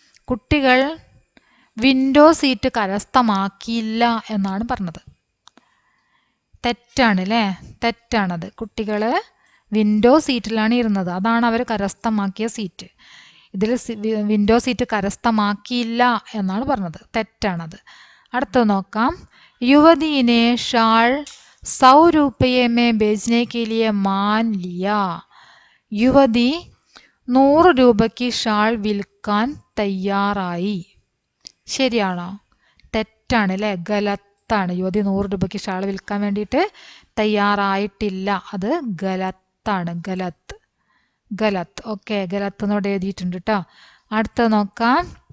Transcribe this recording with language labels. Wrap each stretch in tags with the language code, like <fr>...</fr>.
<ml>കുട്ടികൾ window seat കരസ്ഥമാക്കിയില്ല എന്നാണ് പറഞ്ഞത്. തെറ്റാണ് അല്ലേ? തെറ്റാണത്. കുട്ടികൾ വിൻഡോ സീറ്റിലാണ് ഇരുന്നത്, അതാണ് അവർ കരസ്ഥമാക്കിയ സീറ്റ്. ഇതിൽ വിൻഡോ സീറ്റ് കരസ്ഥമാക്കിയില്ല എന്നാണ് പറഞ്ഞത്. തെറ്റാണത്. അടുത്തത് നോക്കാം.</ml> <hi>യുവതീനെ ഷാൾ 100 रुपये में बेचने के लिए मान लिया.</hi> <ml>യുവതി 100 രൂപയ്ക്ക് ഷാൾ വിൽക്കാൻ തയ്യാറായി. ശരിയാണോ? തെറ്റാണ് അല്ലേ? ഗലത്താണ്. യുവതി 100 രൂപയ്ക്ക് ഷാൾ വിൽക്കാൻ വേണ്ടിയിട്ട് തയ്യാറായിട്ടില്ല, അത് ഗലത്താണ്. ഗലത്ത്, ഗലത്ത്. ഓക്കെ, ഗലത്ത് എന്നോട് എഴുതിയിട്ടുണ്ട് കേട്ടോ. അടുത്ത നോക്കാം.</ml>